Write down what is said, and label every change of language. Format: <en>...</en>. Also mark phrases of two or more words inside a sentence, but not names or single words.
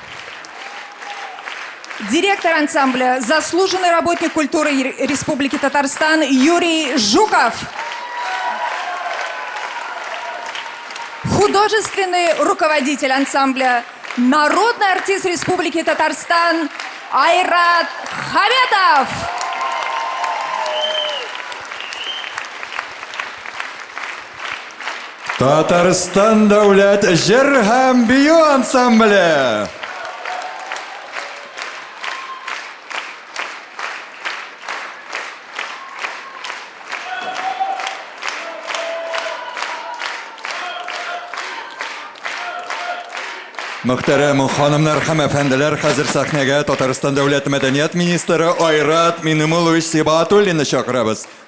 <ru>Директор ансамбля, заслуженный работник культуры Республики Татарстан Юрий Жуков. Художественный руководитель ансамбля, народный артист Республики Татарстан Айрат Хаметов.</ru> <tt>Татарстан дәүләт җыр һәм бию ансамбле. Мөхтәрәм ханымнар һәм әфәнделәр, хәзер сәхнәгә Татарстан дәүләт мәдәният министры Айрат Миннумулович Сибатуллинны чакырабыз.</tt>